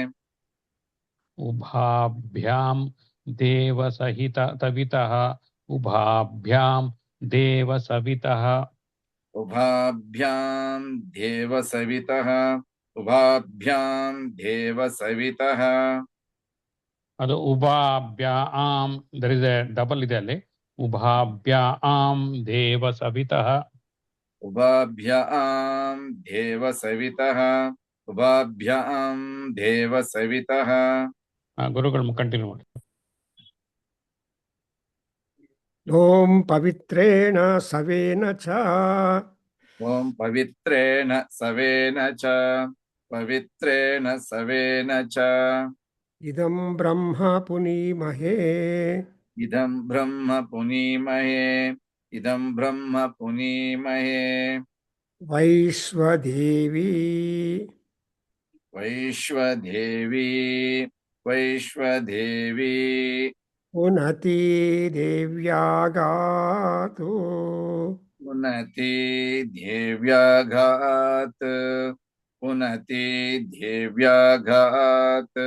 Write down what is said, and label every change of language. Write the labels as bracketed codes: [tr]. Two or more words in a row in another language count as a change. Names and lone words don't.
[sa] ಉಭಾಭ್ಯಾಂ ದೇವಸಹಿತವಿತಃ ಉಭಾಭ್ಯಾಂ ದೇವಸವಿತಃ ಉಭಾಭ್ಯಾಂ ದೇವಸವಿತಃ ಉಭಾಭ್ಯಾಂ ದೇವಸವಿತಃ. [kn] ಅದು ಉಭಾಭ್ಯಾಂ [en] there is a double [kn] ಇದೆ ಅಲ್ಲಿ. [sa] ಉಭಾಭ್ಯಾಂ ದೇವಸವಿತಃ ಉಭಾಭ್ಯಾಂ ದೇವಸವಿತಃ ಉಭಾಭ್ಯಾಂ ದೇವಸವಿತಃ. [kn] ಗುರುಗಳು ಕಂಟಿನ್ಯೂ ಮಾಡಿ. [sa] ಓಂ ಪವಿತ್ರೇಣ ಸವೇನ ಚ ಓಂ ಪವಿತ್ರೇಣ ಸವೇನ ಚ ಪವಿತ್ರೇಣ ಸವೇನ ಚ. ಇದಂ ಬ್ರಹ್ಮ ಪುನೀಮಹೇ ಇದಂ ಬ್ರಹ್ಮ ಪುನೀಮಹೇ ಇದಂ ಬ್ರಹ್ಮ ಪುನೀಮಹೇ. ವೈಶ್ವದೇವಿ ವೈಶ್ವದೇವಿ ವೈಶ್ವದೇವಿ. ಉನ್ನತಿ ದೇವ್ಯಾಗಾತು ಉನ್ನತಿ ದೇವ್ಯಾಘಾತ್ ಉನ್ನತಿ ದೇವ್ಯಾಘಾತ್.